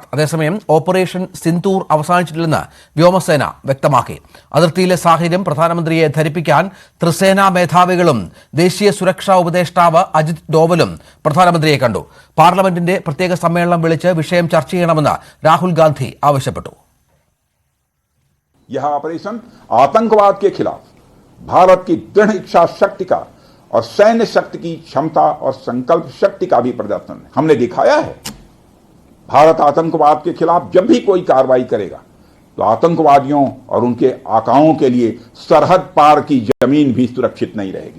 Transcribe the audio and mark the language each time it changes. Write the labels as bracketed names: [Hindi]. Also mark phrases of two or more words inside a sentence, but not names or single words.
[Malayalam] അതേസമയം ഓപ്പറേഷൻ സിന്ദൂർ അവസാനിച്ചിട്ടില്ലെന്ന് വ്യോമസേന വ്യക്തമാക്കി. അതിർത്തിയിലെ സാഹചര്യം പ്രധാനമന്ത്രിയെ ധരിപ്പിക്കാൻ ത്രിസേനാ മേധാവികളും ദേശീയ സുരക്ഷാ ഉപദേഷ്ടാവ് അജിത് ഡോവലും പ്രധാനമന്ത്രിയെ കണ്ടു. പാർലമെന്റിന്റെ പ്രത്യേക സമ്മേളനം വിളിച്ച് വിഷയം ചർച്ച ചെയ്യണമെന്ന് രാഹുൽ ഗാന്ധി ആവശ്യപ്പെട്ടു. [Hindi] यह ऑपरेशन आतंकवाद के खिलाफ भारत की दृढ़ इच्छा शक्ति का और सैन्य शक्ति की क्षमता और संकल्प शक्ति का भी प्रदर्शन है। हमने दिखाया है भारत आतंकवाद के खिलाफ जब भी कोई कार्रवाई करेगा तो आतंकवादियों और उनके आकाओं के लिए सरहद पार की जमीन भी सुरक्षित नहीं रहेगी।